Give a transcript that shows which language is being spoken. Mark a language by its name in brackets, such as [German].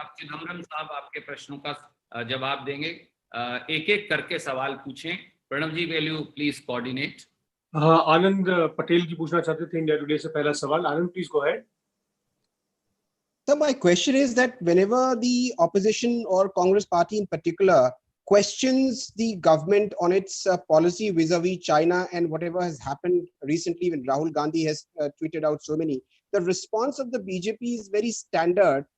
[Hindi] आप चिदम्बरम साहब आपके प्रश्नों का जवाब देंगे। एक एक करके सवाल पूछें। [English] Pranav ji, will you please coordinate? [Hindi] हाँ, आनंद पटेल जी पूछना चाहते थे इंडिया टुडे से पहला सवाल। [English] Anand, please go ahead. So my question is that whenever the opposition or Congress party in particular questions the government on its policy vis-a-vis China and whatever has happened recently when Rahul Gandhi has tweeted out so many, the response of the BJP is very standard.